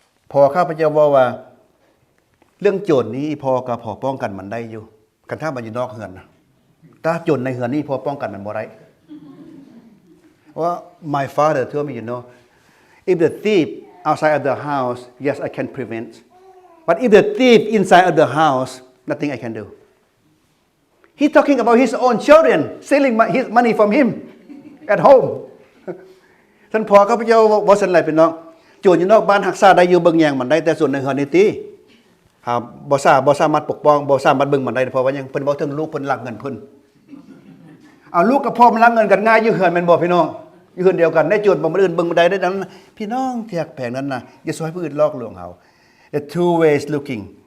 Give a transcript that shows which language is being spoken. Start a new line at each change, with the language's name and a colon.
Thai: พอข้าพเจ้าว่าเรื่องโจรนี้พอก็พอป้องกันมันได้อยู่กันถ้ามันอยู่นอกเฮือนนะถ้าโจรในเฮือนนี้พอป้องกันมันบ่ได้ว่า
English: my father told me if the thief outside of the house yes I can prevent but if the thief inside of the house nothing I can do. He's talking about his own children stealing his money from him at home.
Thai: ท่านพ่อข้าพเจ้าบ่ซั่นหลายพี่น้องโจรอยู่นอกบ้านรักษาได้อยู่เบิ่งแยงมันได้แต่ส่วนในเฮือนนี่ติบ่สามารถปกป้องบ่สามารถเบิ่งมันได้เพราะว่าหยังเพิ่นบ่ถึงลูกเพิ่นรักเงินเพิ่นเอาลูกกับพ่อมันรักเงินกันง่ายอยู่เฮือนแม่นบ่พี่น้องอยู่เฮือนเดียวกันได้โจรบ่มื้ออื่นเบิ่งบ่ได้ได้นั้นพี่น้องเที่ยกแผงนั้นน่ะอย่าซอยผู้อื่นลอกลวงเฮา
English: The two ways looking